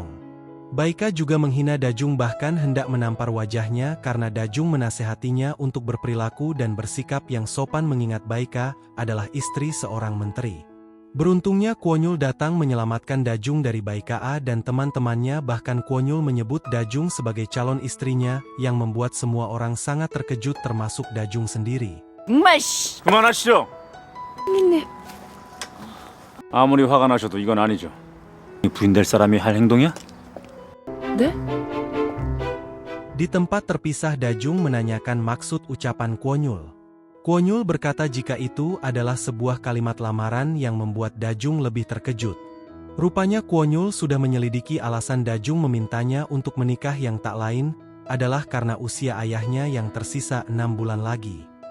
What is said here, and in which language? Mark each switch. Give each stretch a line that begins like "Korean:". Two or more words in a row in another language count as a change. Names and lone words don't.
Indonesian: Baika juga menghina Dajung, bahkan hendak menampar wajahnya karena Dajung menasehatinya untuk berperilaku dan bersikap yang sopan mengingat Baika adalah istri seorang menteri. Beruntungnya Kwonyul datang menyelamatkan Dajung dari Baika dan teman-temannya, bahkan Kwonyul menyebut Dajung sebagai calon istrinya yang membuat semua orang sangat terkejut termasuk Dajung sendiri.
Korean: 그만하시죠. 아무리 화가 나셔도 이건 아니죠. 부인될 사람이 할 행동이야? 네?
Indonesian: Di tempat terpisah, Dajung menanyakan maksud ucapan Kwonyul. Kwonyul berkata jika itu adalah sebuah kalimat lamaran yang membuat Dajung lebih terkejut. Rupanya Kwonyul sudah menyelidiki alasan Dajung memintanya untuk menikah yang tak lain adalah karena usia ayahnya yang tersisa 6 bulan lagi.